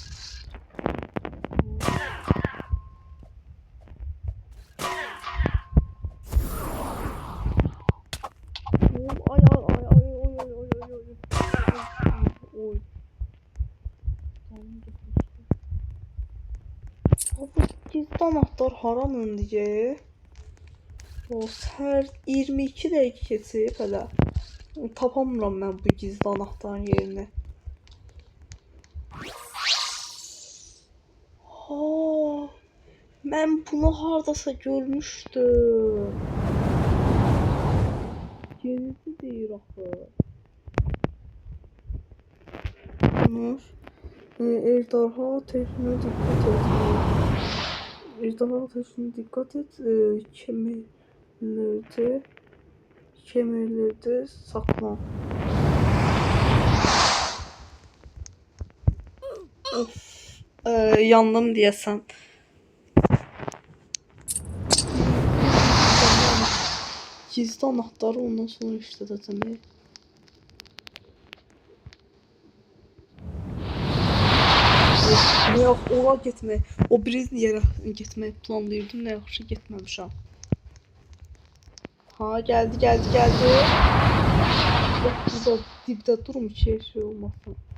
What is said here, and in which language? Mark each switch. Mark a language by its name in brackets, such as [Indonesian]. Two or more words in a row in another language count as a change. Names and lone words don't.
[Turkish] Oy. Abi gizli anahtar haram diye. [Azerbaijani] O her 22 dəqiqə keçib hələ. Tapamıram mən bu [Turkish] gizli anahtarın [Azerbaijani] yerini. Ha, mən bunu hardasa görmüşdüm. Yenisi deyir axı. [Turkish] Ejderha ateşine dikkat et. Ejderha ateşine dikkat et. Kemirlerde saklan. Of. [Azerbaijani] Yandım diyesen. [Turkish] Gizli anahtarı [Azerbaijani] ondan sonra işlədəcəm. Yox, ora getmək. O biri yerə getmək planlayırdım, nə yaxşı getməmişəm. [Turkish] Ha, geldi. [Azerbaijani] Yox, burada dibdə durum ki, şey olmasın.